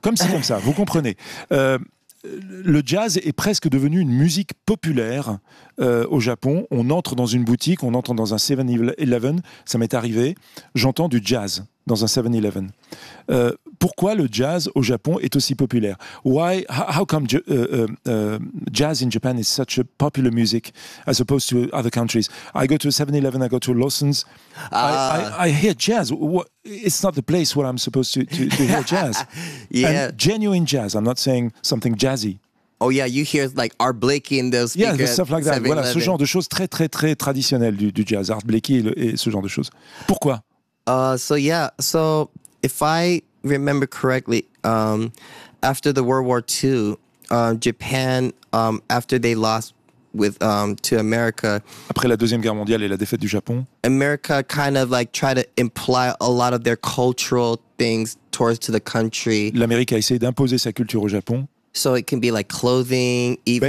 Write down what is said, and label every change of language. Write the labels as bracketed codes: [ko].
[fr] Comme ça, vous comprenez. Le jazz est presque devenu une musique populaire au Japon. On entre dans une boutique, on entre dans un 7-Eleven, ça m'est arrivé, j'entends du jazz dans un 7-Eleven. Pourquoi le jazz au Japon est aussi populaire? [en] Why, how come jazz in Japan is such a popular music as opposed to other countries? I go to a 7-Eleven, I go to Lawson's, I hear jazz. It's not the place where I'm supposed to hear jazz. Yeah. And genuine jazz, I'm not saying something jazzy. Oh yeah, you hear like Art Blakey in those speakers. Yeah, stuff like that. [fr] Voilà, ce genre de choses très très très traditionnelles du jazz, Art Blakey et ce genre de choses. Pourquoi? [en] So if I remember correctly, after the World War II, Japan, after they lost to America, [fr] après la Deuxième Guerre mondiale et la défaite du Japon, [en] America kind of like tried to imply a lot of their cultural things towards to the country. [fr] L'Amérique a essayé d'imposer sa culture au Japon. [en] So it can be like clothing, even